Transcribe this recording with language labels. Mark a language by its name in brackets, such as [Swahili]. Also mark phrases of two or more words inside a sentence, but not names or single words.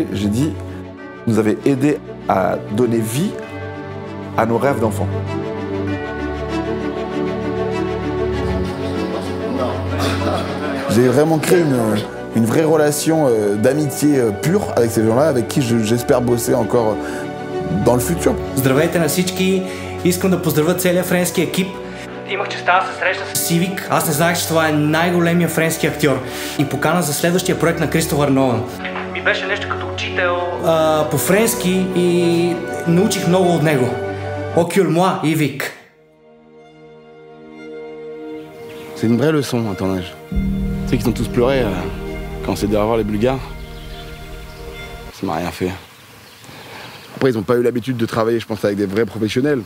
[French] J'ai dit, vous nous avez aidé à donner vie à nos rêves d'enfants. J'ai vraiment créé une vraie relation d'amitié pure avec ces gens-là, avec qui j'espère bosser encore dans le futur. [Bulgarian] Здравейте на всички! Искам да поздравя целия френски екип. Имах честта да се срещна с Ивик. Аз не знаех, че това е най-големия френски актьор. И покана за следващия проект на Кристофър Нолан. Ми беше нещо като учител по френски и научих много от него. [French] Ocule-moi, Ivik. C'est une vraie leçon, un tournage. Tu sais qu'ils ont tous pleuré quand on s'est dit au revoir les Bulgares. Ça m'a rien fait. Après, ils n'ont pas eu l'habitude de travailler, je pense, avec des vrais professionnels.